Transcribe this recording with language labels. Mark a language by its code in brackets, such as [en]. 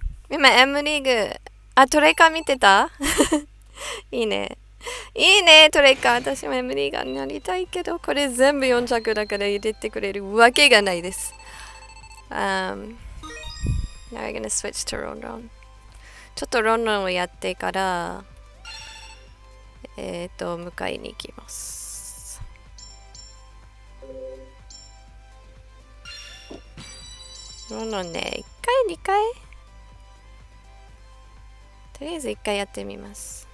[ja] 今 M リーグ、トレカ見てたいいね、トレカ。私も M リーガーになりたいけど、これ全部4着だから入れてくれるわけがないです。 [en] Now we're gonna switch to ロンロン。 [ja] ちょっとロンロンをやってから、迎えに行きます。ロンロンね、1回2回とりあえず1回やってみます。